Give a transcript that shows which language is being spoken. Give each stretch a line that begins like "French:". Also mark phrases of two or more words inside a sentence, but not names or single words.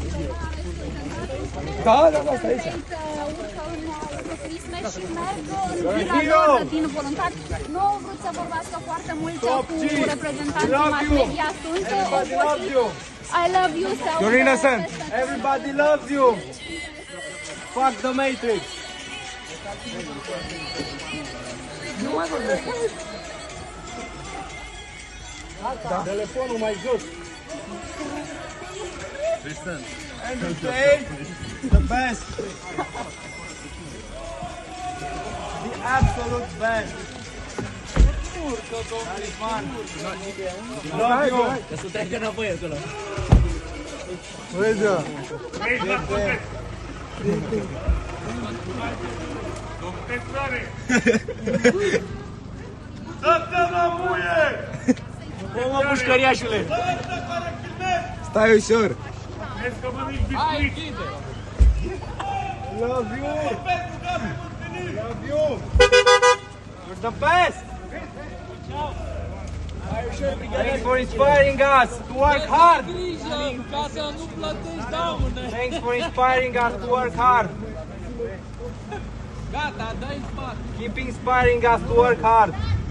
Romanian: Da, stai aici. Urcă în autoturisme și merg în vila lor din voluntari. Nu au vrut să vorbească foarte mult cu reprezentanții mass media.
English: Sunt I love you. You're innocent. Everybody loves you. Fuck the Matrix.
Romanian: Nu mai vorbesc. Telefonul mai jos. Tristan.
English: Andrew Tate, the best. The absolute best. Talisman. Love you.
Romanian: Că să treacă înapoi acolo. Uite. Mă, pușcăriașule. Stai ușor. Hai, închide.
English: Love you. Love you. You're the best. Thanks for inspiring us to work hard.
Romanian: Grijă ca să nu plătești daune.
English: Thanks for inspiring us to work hard.
Romanian: Gata, dă-i în spate.
English: Keep inspiring us to work hard.